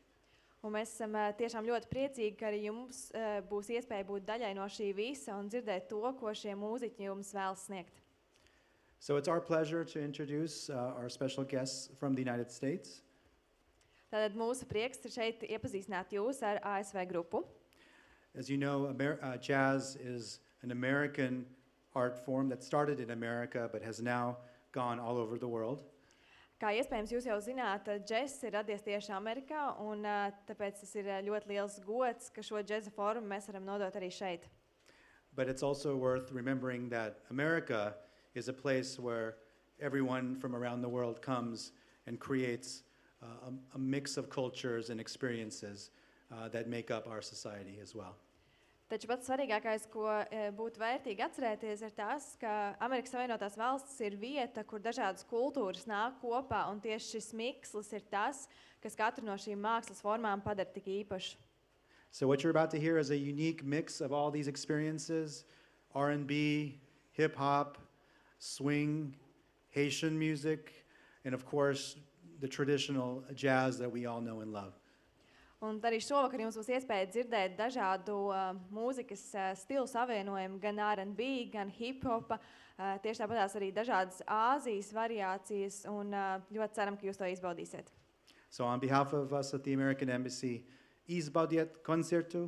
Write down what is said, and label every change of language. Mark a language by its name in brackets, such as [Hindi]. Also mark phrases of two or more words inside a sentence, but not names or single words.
[Latvian] Un mēs esam tiešām ļoti priecīgi, ka arī jums būs iespēja būt daļai no šī visa un dzirdēt to, ko šie mūziķi jums vēlas sniegt. [English] So it's our pleasure to introduce our special guests from the United States. [Latvian] Tātad mūsu prieks ir šeit iepazīstināt jūs ar ASV grupu. [English] As you know, jazz is an American art form that started in America but has now gone all over the world. [Latvian] Kā iespējams jūs jau zināt, džezs ir radies tieši Amerikā, un tāpēc tas ir ļoti liels gods, ka šo džeza formu mēs varam nodot arī šeit. [English] But it's also worth remembering that America is a place where everyone from around the world comes and creates a mix of cultures and experiences that make up our society as well. [Latvian] Taču pats svarīgākais, ko būtu vērtīgi atcerēties, ir tas, ka Amerikas Savienotās valstis ir vieta, kur dažādas kultūras nāk kopā, un tieši šis mikslis ir tas, kas katru no šīm mākslas formām padara tik īpašu. [English] So what you're about to hear is a unique mix of all these experiences, R&B, hip-hop, swing, Haitian music, and of course, the traditional jazz that we all know and love. [Latvian] Un arī šovakar jums būs iespēja dzirdēt dažādu mūzikas stilu savienojumu, gan R&B, gan hip-hopa, tieši tāpatās arī dažādas Āzijas variācijas, un ļoti ceram, ka jūs to izbaudīsiet. [English] So on behalf of us at the American Embassy, [Latvian] izbaudiet koncertu.